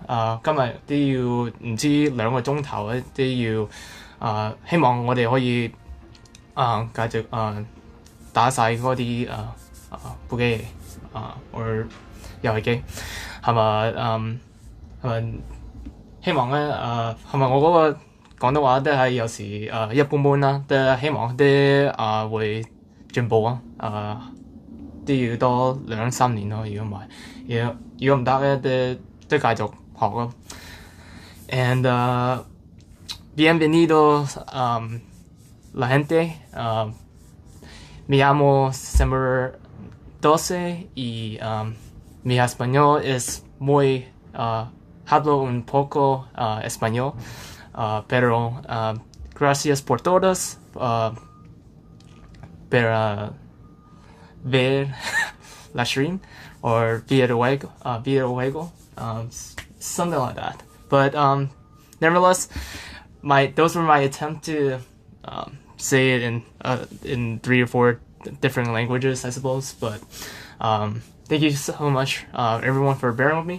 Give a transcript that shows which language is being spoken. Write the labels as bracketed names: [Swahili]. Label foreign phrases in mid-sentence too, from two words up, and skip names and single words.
[Cantonese] 今日都要唔知2個鐘頭咧，都要希望我哋可以繼續打晒嗰啲部機或遊戲機，係咪希望咧係咪我嗰個廣東話都係有時一般般啦，都希望啲會進步都要多2-3年咯。如果唔得咧，都繼續學咯。And [Spanish] bienvenido la gente. Me llamo Summer 12 y mi español es muy hablo un poco español, pero gracias por todos para ver la [English] stream or [Spanish] videojuego, [English] something like that. But nevertheless, those were my attempt to say it in 3 or 4 different languages, I suppose. But thank you so much, everyone, for bearing with me.